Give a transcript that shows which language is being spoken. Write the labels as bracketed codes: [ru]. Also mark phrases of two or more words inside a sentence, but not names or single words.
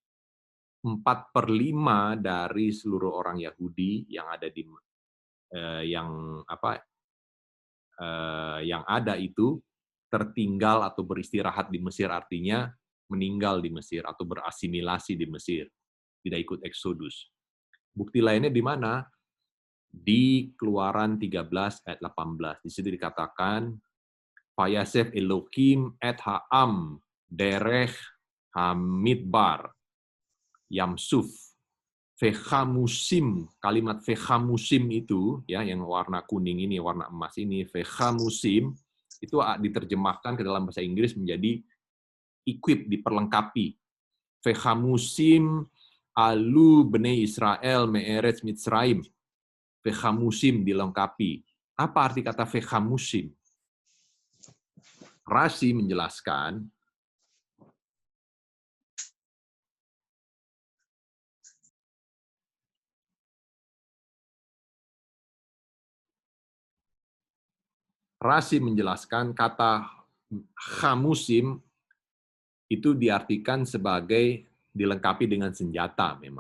[id] 4/5 dari seluruh orang Yahudi yang ada di yang ada itu tertinggal atau beristirahat di Mesir, artinya meninggal di Mesir atau berasimilasi di Mesir, tidak ikut eksodus. Bukti lainnya di mana? Di Keluaran 13 ayat 18. Di situ dikatakan, [he] ויסב אלהים את העם דרך המדבר ים סוף וחמושים. [id] Kalimat vechamusim itu ya yang warna kuning ini, warna emas ini, vechamusim itu diterjemahkan ke dalam bahasa Inggris menjadi equip, diperlengkapi. [he] וחמושים עלו בני ישראל מארץ מצרים. [id] Vechamusim dilengkapi. Apa arti kata vechamusim? Rashi menjelaskan kata chamusim itu diartikan sebagai dilengkapi dengan senjata memang.